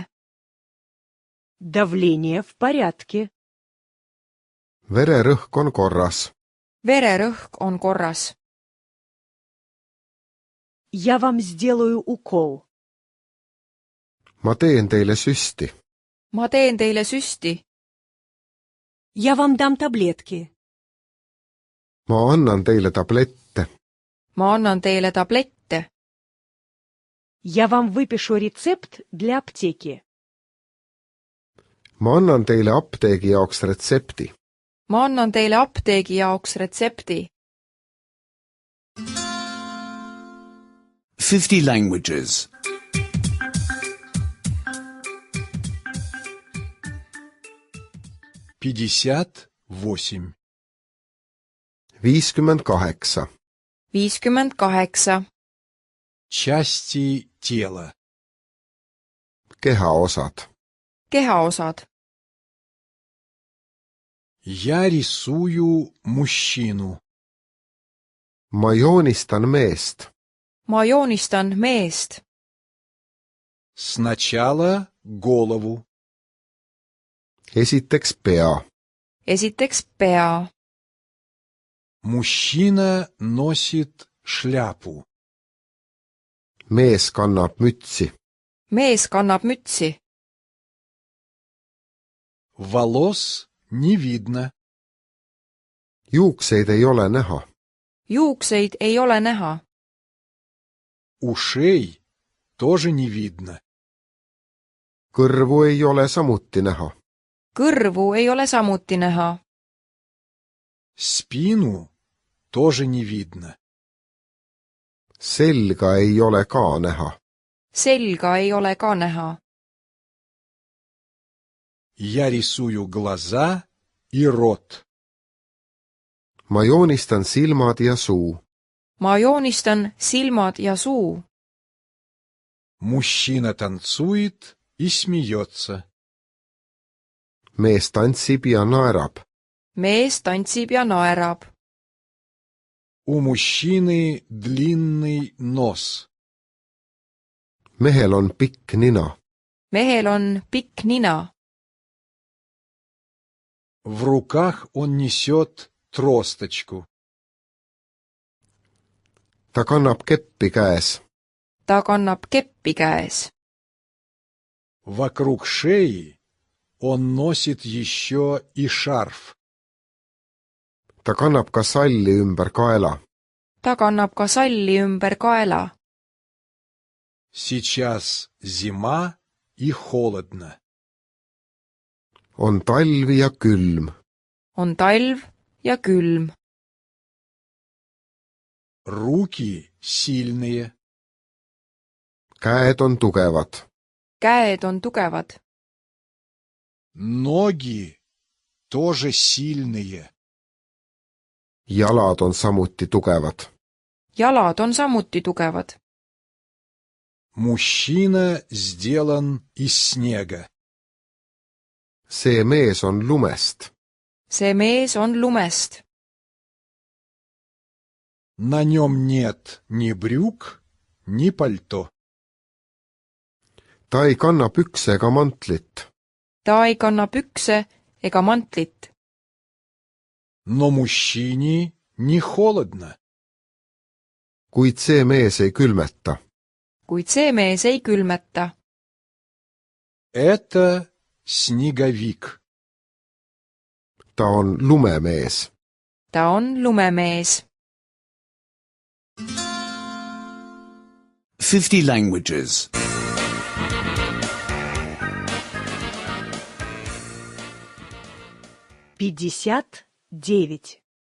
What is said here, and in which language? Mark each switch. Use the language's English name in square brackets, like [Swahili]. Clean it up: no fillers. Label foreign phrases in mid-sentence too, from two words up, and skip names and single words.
[Russian] Давление в порядке. [Estonian] Vererõhk on korras. Vererõhk on korras. [Russian] Я вам сделаю укол. [Estonian] Ma teen teile süsti. Ma teen teile süsti. [Russian] Я вам дам таблетки. [Estonian] Ma annan teile tablette. Ma annan teile tablette. [Russian] Я вам выпишу рецепт для аптеки. [Estonian] Ma annan teile apteegi jaoks retsepti. Ma annan teile apteegi jaoks retsepti. [English] 50 languages. [Estonian] 58. 58. 58. [Russian] Части тела. [Estonian] Kehaosad. Kehaosad. [Russian] Я рисую мужчину. [Estonian] Ma joonistan meest. Ma joonistan meest. [Russian] Сначала голову. [Estonian] Esiteks pea. Esiteks pea. [Russian] Мужчина носит шляпу. [Estonian] Mees kannab mütsi. Mees kannab mütsi. [Russian] Волос не видно. [Estonian] Juukseid ei ole näha. Juukseid ei ole näha. [Russian] Ушей тоже не видно. [Estonian] Kõrvu ei ole samuti näha. Kõrvu ei ole samuti näha. [Russian] Спину тоже не видно. [Estonian] Selga ei ole ka näha. Selga ei ole ka näha. [Russian] Я рисую глаза и рот. [Estonian] Ma joonistan silmad ja suu. Ma joonistan silmad ja suu. [Russian] Мужчина танцует и смеется. [Estonian] Mees tantsib ja naerab. Mees tantsib ja naerab. [Russian] У мужчины длинный нос. [Estonian] Mehel on pikk nina. Mehel on pikk nina. [Russian] В руках он несет тросточку. [Estonian] Ta kannab keppi käes. Ta kannab keppi käes. [Russian] Вокруг шеи он носит еще и шарф. [Estonian] Ta kannab ka salli ümber kaela. Ta kannab ka salli ümber kaela. [Russian] Сейчас зима и холодно. [Estonian] On talv ja külm. On talv ja külm. [Russian] Руки сильные. [Estonian] Käed on tugevad. Käed on tugevad. [Russian] Ноги тоже сильные. [Estonian] Jalad on samuti tugevad. Jalad on samuti tugevad. [Russian] Мужчина сделан из снега. [Estonian] See mees on lumest. See mees on lumest. [Russian] На нем нет ни брюк, ни пальто. [Estonian] Ta ei kanna pükse ega mantlit. Ta ei kanna pükse ega mantlit. [Russian] Но мужчине не холодно. [Estonian] Kuid see mees ei külmeta. Kuid see mees ei külmeta. [Russian] Это снеговик. [Estonian] Ta on lumemees. Ta on lumemees. [English] 50 languages. [Estonian] 59.